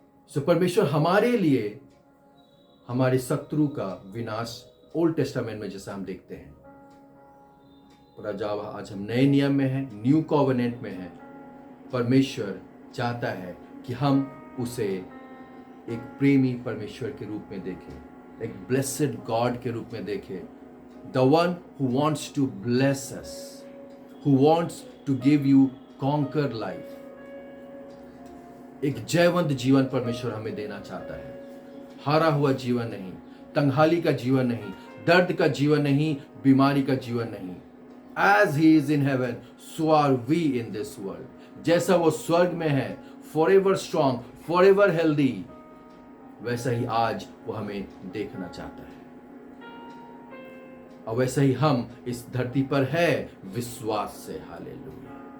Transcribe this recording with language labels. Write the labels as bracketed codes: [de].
[hi] सो परमेश्वर हमारे लिए हमारे शत्रु का विनाश ओल्ड टेस्टामेंट में जैसा हम देखते हैं, और जब आज हम नए नियम में हैं, न्यू कॉवेनेंट में हैं, परमेश्वर चाहता है कि हम उसे एक प्रेमी परमेश्वर के रूप में देखें, एक ब्लेसेड गॉड के रूप में देखें, [en] The one who wants to bless us, who wants to give you conquer life. [hi] एक जयवंत जीवन परमेश्वर हमें देना चाहता है, हारा हुआ जीवन नहीं, तंगहाली का जीवन नहीं, दर्द का जीवन नहीं, बीमारी का जीवन नहीं। [en] As he is in heaven, so are we in this world। [hi] जैसा वो स्वर्ग में है, [en] forever strong, forever healthy, [hi] वैसा ही आज वो हमें देखना चाहता है, और वैसा ही हम इस धरती पर है विश्वास से। हालेलुया।